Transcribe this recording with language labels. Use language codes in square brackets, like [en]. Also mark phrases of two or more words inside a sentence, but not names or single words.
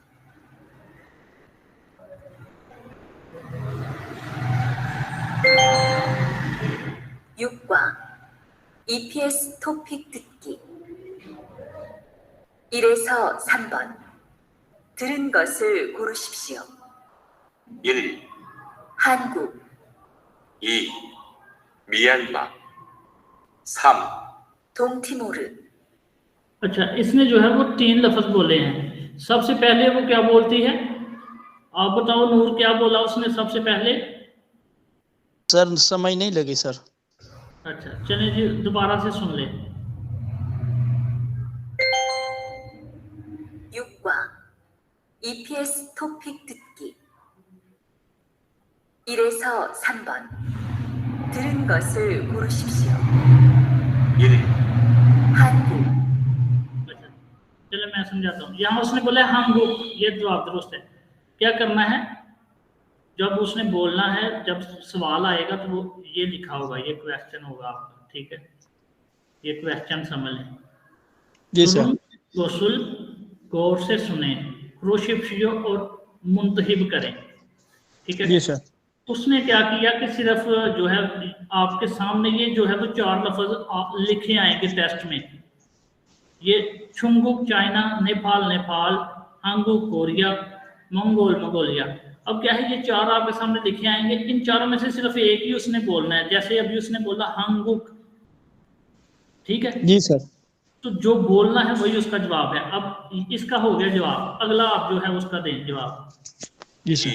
[ko] 6과 EPS 토픽 듣기 1에서 3번 들은 것을 고르십시오. 1. 한국 2. मियांमा 3. 동티모르 [ur] اچھا، اس نے جو ہے وہ 3 لفظ بولے ہیں. سب سے پہلے وہ کیا بولتی ہے، آپ بتاؤ نور، کیا بولا اس نے سب سے پہلے? سر سمجھ نہیں لگی سر. اچھا چلیے جی، دوبارہ سے سن لے. [ko] 6과 EPS 토픽 듣기 1에서 3번 들은 것을 고르십시오. 1. 한국 [ur] اچھا چلو میں سمجھاتا ہوں۔ یہاں اس نے بولا ہانگک، یہ جواب درست ہے. کیا کرنا ہے، جب اس نے بولنا ہے، جب سوال آئے گا تو وہ یہ لکھا ہوگا، یہ کوئسچن ہوگا آپ کا، ٹھیک ہے، یہ کوئسچن سمجھ لیں. جی سر. گوسل غور سے سنے، کروشپشیو اور منتخب کریں، ٹھیک ہے. جی سر. اس نے کیا کیا کہ صرف جو ہے آپ کے سامنے یہ جو ہے وہ 4 لفظ لکھے آئیں گے ٹیسٹ میں، یہ چھونگک چائنا، نیپال نیپال، ہانگک کوریا، منگولیا. اب کیا ہے، یہ 4 آپ کے سامنے لکھے آئیں گے، ان چاروں میں سے صرف ایک ہی اس نے بولنا ہے. جیسے ابھی اس نے بولا ہانگک، ٹھیک ہے جی سر. تو جو بولنا ہے وہی اس کا جواب ہے۔ اب اس کا ہو گیا جواب، اگلا آپ جو ہے اس کا دیں جواب. جی سر.